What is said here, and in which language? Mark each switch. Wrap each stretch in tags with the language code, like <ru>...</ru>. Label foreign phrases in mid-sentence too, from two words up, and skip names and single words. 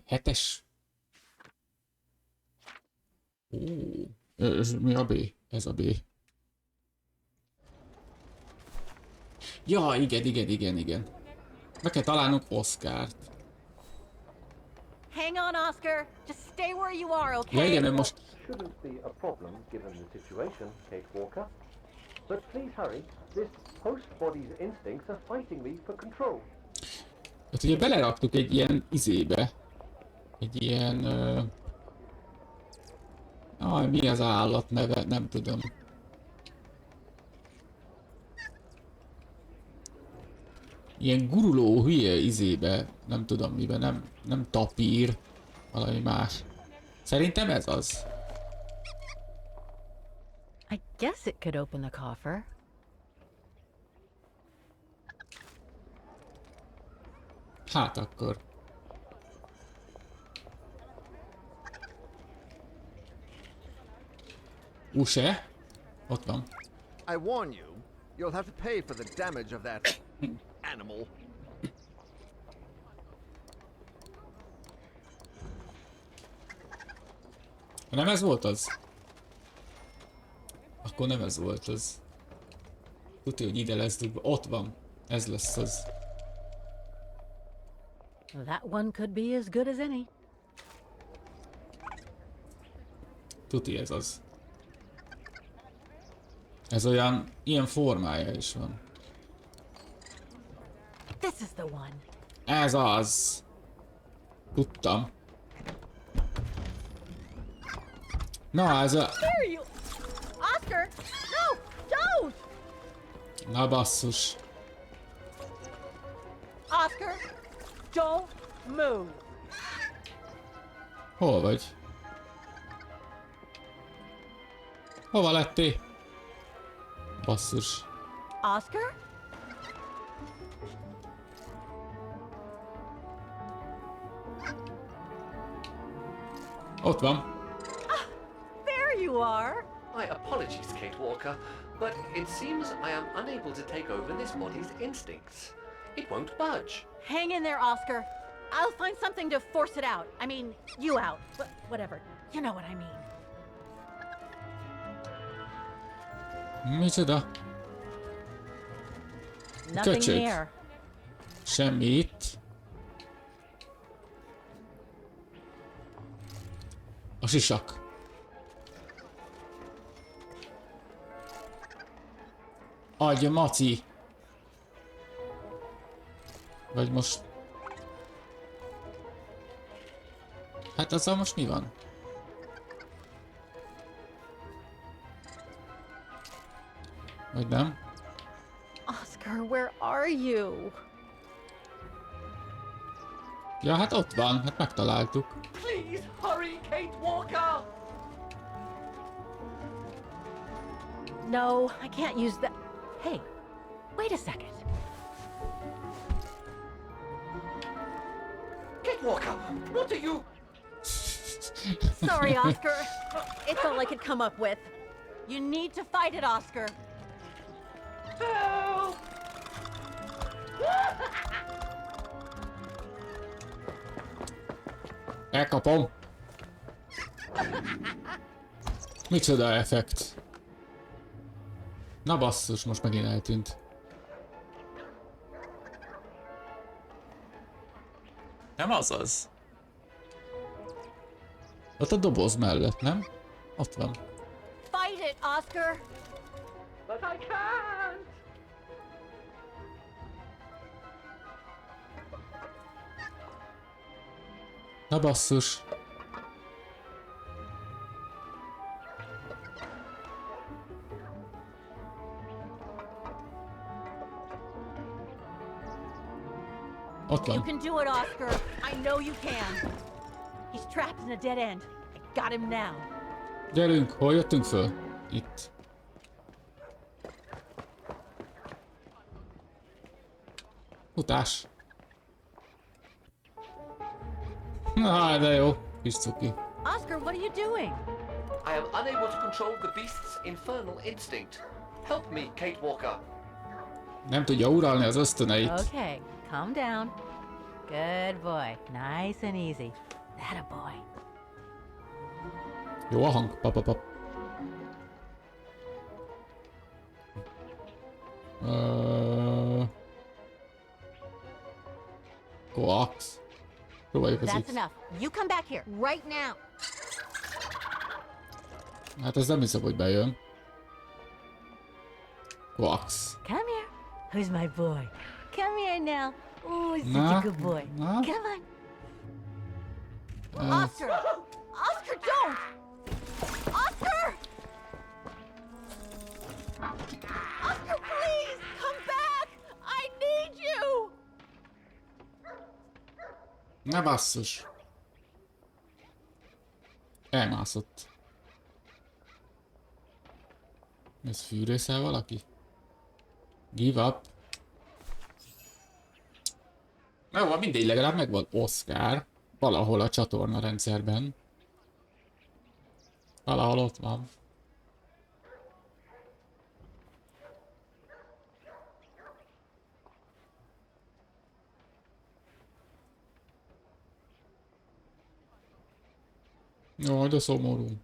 <hu>7-es. Ó, ez mi a B? Ez a B. Ja, igen. Meg kell találnunk Oscart.</hu> <en>Hang on, Oscar. Just stay where you are, okay?</en> <hu>Ja, igen, ő most...</hu> <en>Shouldn't be a problem given the situation, Kate Walker. But please hurry. This host body's instincts are fighting me for control.</en> <hu>Hát ugye beleraktuk egy ilyen izébe. Egy ilyen... mi az állat neve? Nem tudom. Ilyen guruló hülye izébe. Nem tudom miben, nem tapír. Valami más. Szerintem ez az.</hu> <en>I guess it could open the coffer.</en> <hu>Hát akkor. Use? Ott van.</hu> <en>I warn you, you'll have to pay for the damage of that animal.</en> <hu>Nem ez volt az? Akkor nem ez volt az. Tudja, hogy ide lesz dugva. Ott van. Ez lesz az.</hu> <en>That one could be as good as any.</en> <hu>Tuti ez az. Ez olyan, ilyen formája is van.</hu> <en>This is the one.</en> <hu>Ez az. Tudtam. Na, ez a...</hu> <en>There you... Oscar! No! Don't!</en> <hu>Na basszus.</hu> <en>Oscar! Don't move!</en> <hu>Hol vagy? Hova lettél? Basszus. Oscar? Ott van.</hu> <en>There you are! My apologies, Kate Walker, but it seems I am unable to take over this body's instincts. It won't budge. Hang in there, Oscar. I'll find something to force it out. I mean, you out. Whatever. You know what I mean.</en> <hu>Micsoda?</hu> <en>Nothing</en> <hu>Köcsög.</hu> <en>there.</en> <hu>Semmi itt. A sisak. Adja, Maci! Vagy most... Hát azzal most mi van? Vagy nem?</hu> <en>Oscar, where are you?</en> <hu>Ja, hát ott van, hát megtaláltuk.</hu> <en>Please hurry, Kate Walker! No, I can't use that. Hey, wait a second. Kate Walker, what are you... Sorry, Oscar. It's all I could come up with. You need to fight it, Oscar. Help!</en> <hu>Elkapom! Micsoda effekt? Na basszus, most megint eltűnt. Nem az az? Ott a doboz mellett, nem? Ott van.</hu> <en>Fight it, Oscar. But I can't!</en> <hu>Na basszus. Ott</hu> <en>You</en> <hu>van.</hu> <en>can do it, Oscar. I know you can. He's trapped in a dead end. I got him now.</en> <hu>Gyerünk, hol jöttünk föl? Itt. Futás. Na, de jó. Kis cuki.</hu> <en>Oscar, what are you doing? I am unable to control the beast's infernal instinct. Help me, Kate Walker.</en> <hu>Nem tudja uralni az ösztöneit.</hu> <en>Okay, calm down. Good boy. Nice and easy. That a boy.</en> <hu>Jó a hang. Papapap. Coax. Próbáljuk az</hu> <en>That's</en> <hu>X.</hu> <en>enough. You come back here right now.</en> <hu>Hát ez nem hiszem, hogy bejön. Coax.</hu> <en>Come here. Who's my boy? Come here now. Oh, he's such Nah, a good boy. nah. Come on. Oscar! Oscar, don't! Oscar! Oscar, please! Come back! I need you!</en> <hu>Ne basszus. Elmászott. Ez fűrészel valaki?</hu> <en>Give up.</en> <hu>Jó, mindegy, legalább megvan Oscar. Valahol a csatorna rendszerben. Valahol ott van. Jaj, de szomorú.</hu>